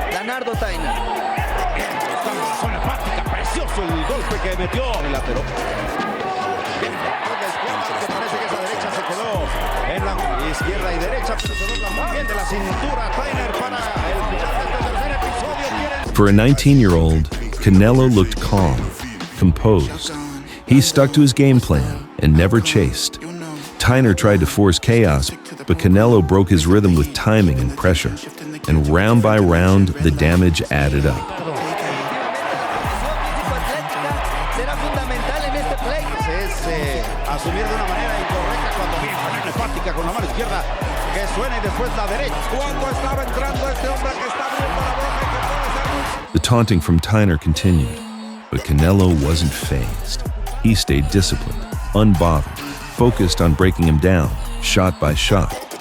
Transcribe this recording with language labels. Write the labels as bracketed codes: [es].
[es] Lanardo Tyner. Bien, buscando la zona hepática, precioso el golpe que metió el lateral. Bien, con la izquierda, que parece que esa derecha se quedó en la izquierda y derecha, pero se dobla muy bien de la cintura. Tyner para el final de este tercer episodio. [en] For a 19-year-old, Canelo looked calm, composed. He stuck to his game plan and never chased. Tyner tried to force chaos, but Canelo broke his rhythm with timing and pressure. And round by round, the damage added up. [es] Asumir de una manera incorrecta cuando viene la hepática con la mano izquierda que suena y después la derecha. Cuando estaba entrando este hombre que está abriendo la boca y que puede ser... [en] The taunting from Tyner continued, but Canelo wasn't fazed. He stayed disciplined, unbothered, focused on breaking him down, shot by shot.